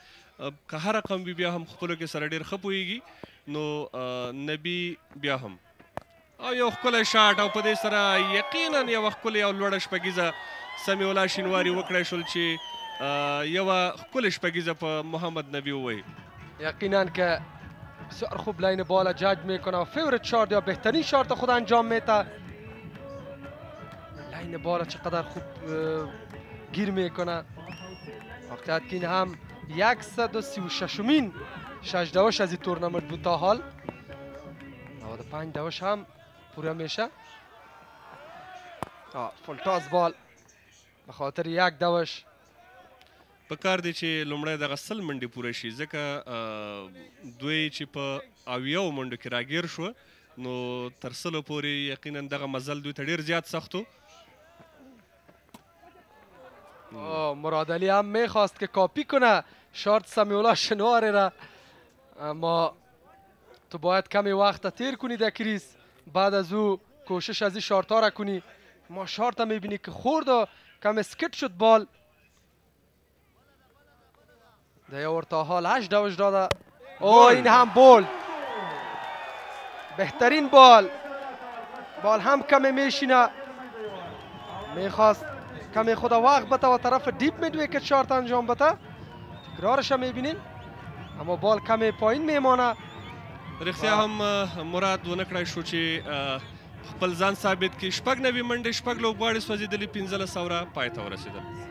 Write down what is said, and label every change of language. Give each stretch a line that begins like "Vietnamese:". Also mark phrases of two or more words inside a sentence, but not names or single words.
Pashto: که هر رقم وي بیا هم خپلو کې سره ډېر ښه پوهېږي. نو نبی بیا هم او یو ښکلی شاټ او په دې سره یقینا یوه ښکلې او لوړه شپږیزه سمیع الله شینواري وکړی شول چې یوه ښکلې شپږیزه په محمد نبی ووهي.
Persian: یقینا که بسیار خوب
English: line ball
Persian: جاج میکنه و
English: favourite shot
Persian: یا بهترین شارت خود انجام میده.
English: line ball
Persian: چقدر خوب گیر میکنه. واقعیت که این هم 136مین 6 داوش از این تورنمنت بود تا حال. 95 داوش هم پوره میشه.
English: full toss ball
Persian: به خاطر 1 داوش.
Pashto: په کار دی چې لومړی دغه 100 منډې پوره شي، ځکه دوی چې په 80 منډو کې راګیر شوه نو تر 100 پورې یقینا دغه مزل دوی ته ډېر زیات سخت و.
Persian: مراد علی هم میخواست که کاپی کنه شارت سمیع الله شینواری را، اما تو باید کمی وقت تیر کنی در کریس، بعد از او کوشش از این شارت ها را کنی. ما شارت هم میبینی که خورد و کم اسکت شد بال. دیور تا حال 8 داوش داده. این هم بول، بهترین بال. بال هم کمی میشینه، میخواست کمی خود وقت بده و طرف دیپ میدوه که شارت انجام بده. تکرارش هم میبینیم اما بال کمی پایین میمانه.
Pashto: رښتیا هم مراد ونه کړی شو چې خپل ځان ثابت کړي. 96 منډې 6 لوبغاړي سوځېدلي، 15 اوره پای ته ورسېدل.